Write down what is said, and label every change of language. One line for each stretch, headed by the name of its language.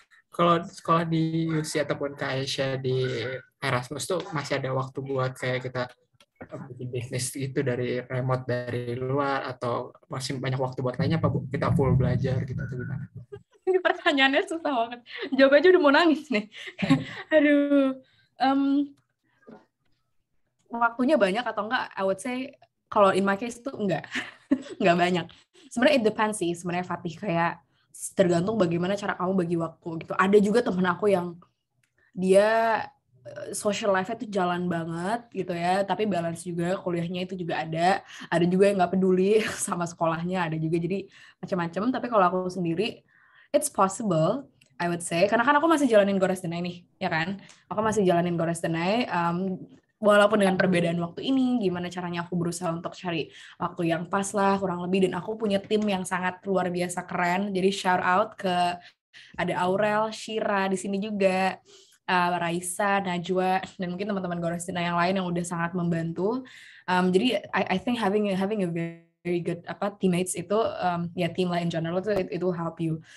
Indonesian: Kalau sekolah di UC ataupun Aisyah di Erasmus tuh masih ada waktu buat kayak kita bikin bisnis gitu dari remote dari luar, atau masih banyak waktu buat lainnya, apa kita full belajar gitu atau gimana? Ini pertanyaannya susah banget. Jawab aja udah mau nangis nih. Aduh. Waktunya banyak atau enggak?
English: I would say kalau in my case tuh enggak.
Indonesian: Enggak banyak. Sebenarnya
English: it depends
Indonesian: sih. Sebenarnya Fatih, kayak tergantung bagaimana cara kamu bagi waktu gitu. Ada juga temen aku yang dia social life-nya tuh jalan banget gitu ya, tapi balance juga, kuliahnya itu juga ada juga yang nggak peduli sama sekolahnya, ada juga, jadi macam-macam. Tapi kalau aku sendiri,
English: it's possible, I would say,
Indonesian: karena kan aku masih jalanin Gores Denai nih, ya kan? Aku masih jalanin Gores Denai, walaupun dengan perbedaan waktu ini, gimana caranya aku berusaha untuk cari waktu yang pas lah, kurang lebih, dan aku punya tim yang sangat luar biasa keren, jadi shout out ke ada Aurel, Shira di sini juga, Raisa, Najwa, dan mungkin teman-teman Gores Denai yang lain yang udah sangat membantu. Jadi
English: I think having a very good teammates itu, ya team lah in general itu help you.